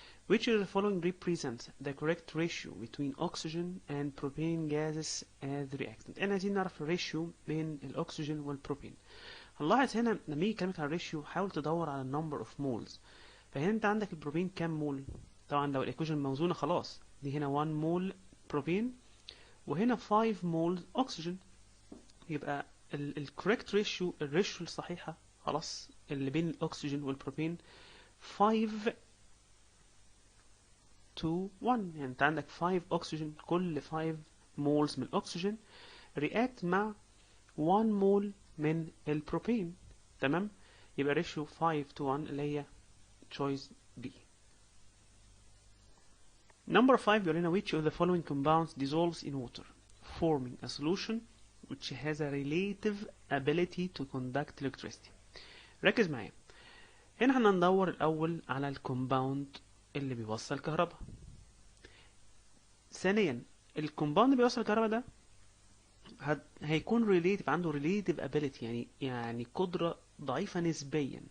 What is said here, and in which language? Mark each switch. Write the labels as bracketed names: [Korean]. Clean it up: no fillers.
[English] Which of the following represents the correct ratio between oxygen and propane gases as the reactant؟ [Arabic] احنا عايزين نعرف الريشيو بين الاكسجين والبروبين. هنلاحظ هنا لما يجي يكلمك عن الريشيو حاول تدور على النمبر اوف مولز. فهنا انت عندك البروبين كام مول؟ طبعا لو الايكويشن موزونه خلاص دي هنا 1 مول بروبين وهنا 5 مول اكسجين، يبقى الكوريكت ريشيو، الريشيو الصحيحه خلاص اللي بين الاكسجين والبروبين 5 to 1. يعني انت عندك 5 اكسجين، كل 5 مولز من الاكسجين رياكت مع 1 مول من البروبين. تمام، يبقى ريشيو 5 to 1 اللي هي choice B. [English] Number 5 [Arabic] بيقول لنا [English] which of the following compounds dissolves in water forming a solution which has a relative ability to conduct electricity. [Arabic] ركز معايا هنا، هندور الاول على الكومباوند اللي بيوصل كهرباء. ثانيا الكومباوند اللي بيوصل كهرباء ده هيكون ريليتيف، عنده ريليتيف ابيليتي، يعني قدرة ضعيفة نسبيا.